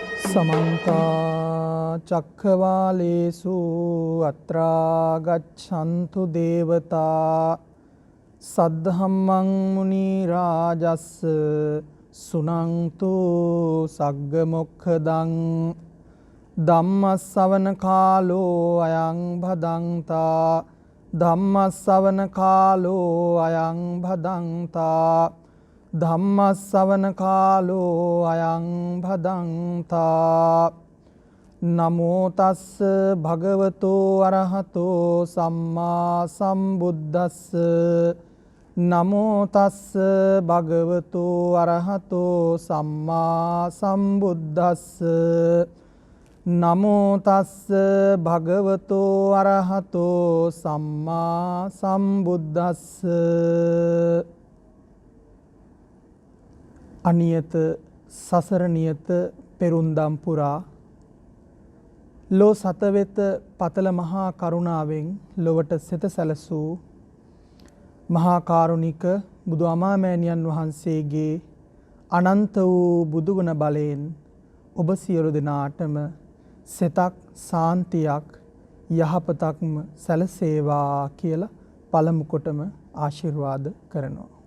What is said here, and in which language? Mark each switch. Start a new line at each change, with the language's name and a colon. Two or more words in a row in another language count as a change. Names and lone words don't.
Pali: समन्त चक्रवालेषु अत्रा गच्छन्तु देवता सद्धम्मं मुनिराजस्स सुनन्तु सग्गमुखदं धम्मස්සවන කාලෝ අයං භදංතා ධම්මස්සවන කාලෝ අයං භදංතා ධම්මස්සවන කාලෝ අයං භදංතා නමෝ තස්ස භගවතෝ අරහතෝ සම්මා සම්බුද්දස්ස නමෝ තස්ස භගවතෝ අරහතෝ සම්මා සම්බුද්දස්ස නමෝ තස්ස භගවතෝ අරහතෝ සම්මා සම්බුද්දස්ස
Sinhala: අනියත සසර නියත පෙරුන්දම් පුරා ලෝ සතවෙත පතල මහා කරුණාවෙන් ලොවට සෙත සැලසූ මහා කාරුණික බුදු අමාමෑණියන් වහන්සේගේ අනන්ත වූ බුදුගුණ බලයෙන් ඔබ සියලු දෙනාටම සෙතක් සාන්තියක් යහපතක්ම සැලසේවා කියලා පළමු කොටම ආශිර්වාද කරනවා.